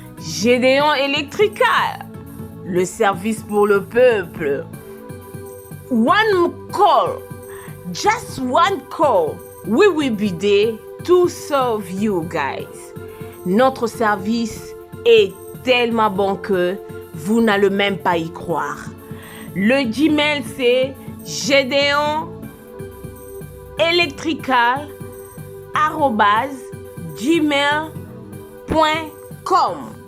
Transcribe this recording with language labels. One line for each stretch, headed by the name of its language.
French: Gédéon Electrical, le service pour le peuple.
English: One call, just one call. We will be there to serve you guys.
French: Notre service est tellement bon que vous n'allez même pas y croire. Le Gmail c'est gedeonelectrical@gmail.com.